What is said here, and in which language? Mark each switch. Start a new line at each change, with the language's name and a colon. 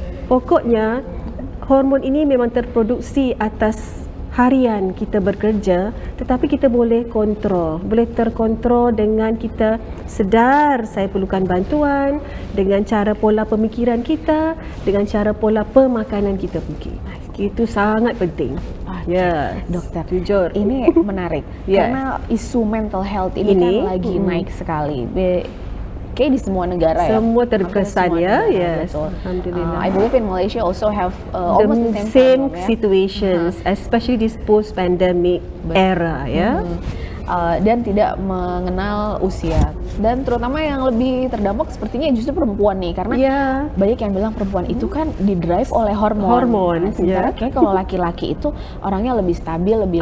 Malay: Pokoknya hormon ini memang terproduksi atas harian kita bekerja, tetapi kita boleh terkontrol dengan kita sedar saya perlukan bantuan, dengan cara pola pemikiran kita, dengan cara pola pemakanan kita mungkin. Itu sangat penting. Ya,
Indonesian: Dokter, jujur. ini menarik karena isu mental health ini kan lagi naik sekali. Kayak di semua negara semua terkesan ya.
English: Yes.
Indonesian: Betul. Alhamdulillah.
English: I believe in Malaysia also have almost the same problem, situations, especially this post-pandemic era ya.
Indonesian: Dan tidak mengenal usia, dan terutama yang lebih terdampak sepertinya justru perempuan nih, karena banyak yang bilang perempuan itu kan didrive oleh hormon. Sementara kayak kalau laki-laki itu orangnya lebih stabil, lebih